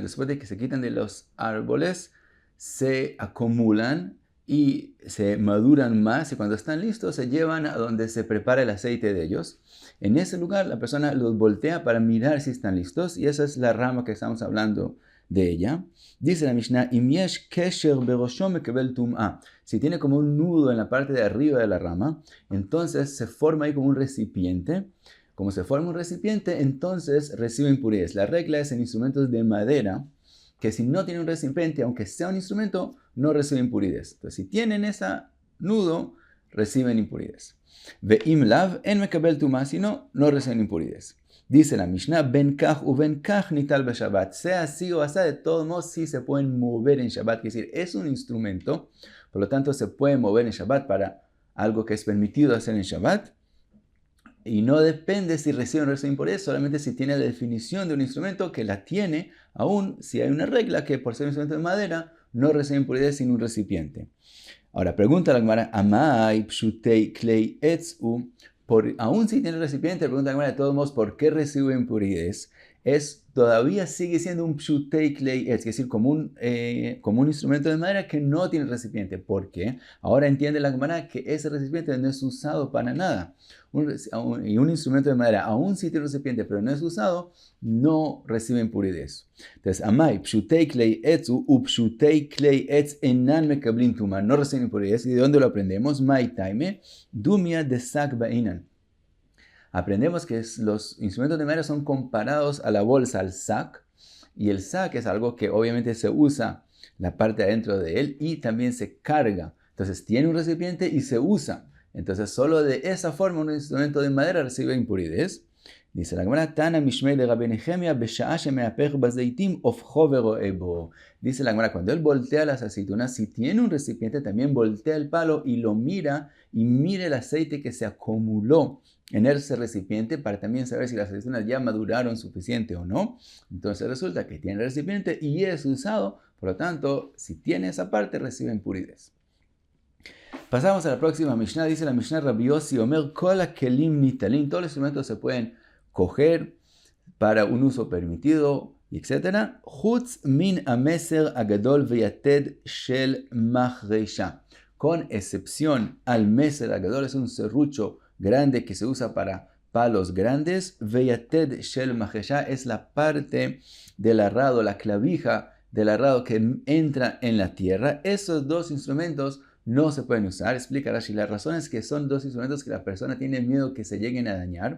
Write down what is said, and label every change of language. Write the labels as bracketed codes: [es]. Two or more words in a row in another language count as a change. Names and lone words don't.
[es] Después de que se quitan de los árboles, se acumulan y se maduran más, y cuando están listos se llevan a donde se prepara el aceite de ellos. En ese lugar la persona los voltea para mirar si están listos, y esa es la rama que estamos hablando de ella. Dice la Mishnah, [he] אם יש קשר בראשו מקבל טומאה. [es] Si tiene como un nudo en la parte de arriba de la rama, entonces se forma ahí como un recipiente. Como se forma un recipiente, entonces recibe impurezas. La regla es en instrumentos de madera, que si no tiene un recipiente, aunque sea un instrumento, no reciben impurezas. Entonces, si tienen ese nudo, reciben impurezas. [he] ואם לאו אין מקבל טומאה, [es] si no, no reciben impurezas. Dice la Mishnah, [he] בין כך ובין כך ניטל בשבת. [es] Sea así o así, de todos modos, sí se pueden mover en Shabbat. Es decir, es un instrumento, por lo tanto, se puede mover en Shabbat para algo que es permitido hacer en Shabbat. Y no depende si recibe o no recibe impurezas, solamente si tiene la definición de un instrumento, que la tiene, aún si hay una regla que por ser un instrumento de madera, no recibe impurezas sin un recipiente. Ahora, pregunta la Gemara, [arc] אמאי פשוטי כלי עץ הוא, [es] aún si tiene recipiente, pregunta la Gemara, de todos modos, ¿por qué recibe impurezas? Todavía sigue siendo un [arc] פשוטי כלי עץ, [es] es decir, como un instrumento de madera que no tiene recipiente. ¿Por qué? Ahora entiende la Gemara que ese recipiente no es usado para nada. Y un instrumento de madera, aún si tiene recipiente, pero no es usado, no recibe impurezas. Entonces, [arc] אמאי פשוטי כלי עץ הוא ופשוטי כלי עץ אינן מקבלים טומאה, [es] no reciben impurezas. ¿Y de dónde lo aprendemos? [arc] מאי טעמא דומיא דשק בעינן. [es] Aprendemos que los instrumentos de madera son comparados a la bolsa, al sac, y el sac es algo que obviamente se usa la parte adentro de él y también se carga. Entonces tiene un recipiente y se usa. Entonces solo de esa forma un instrumento de madera recibe impurezas. Dice la Gemara, [he] תנא משמיה דרבי נחמיה בשעה שמהפך בזיתים הופכו ורואהו. [es] Dice la Gemara, cuando él voltea las aceitunas, si tiene un recipiente, también voltea el palo y lo mira, y mire el aceite que se acumuló en ese recipiente para también saber si las aceitunas ya maduraron suficiente o no. Entonces resulta que tiene el recipiente y es usado, por lo tanto, si tiene esa parte, recibe impurezas. Pasamos a la próxima Mishnah. Dice la Mishnah, [he] רבי יוסי אומר כל הכלים ניטלין. [es] Todos los instrumentos se pueden coger para un uso permitido, etc. [he] חוץ מן המסר הגדול ויתד של מחרשה. [es] Con excepción al [he] מסר הגדול, [es] es un serrucho grande que se usa para palos grandes. [he] ויתד של מחרשה [es] es la parte del arado, la clavija del arado que entra en la tierra. Esos dos instrumentos no se pueden usar. Explica Rashi, la razón es que son dos instrumentos que la persona tiene miedo que se lleguen a dañar.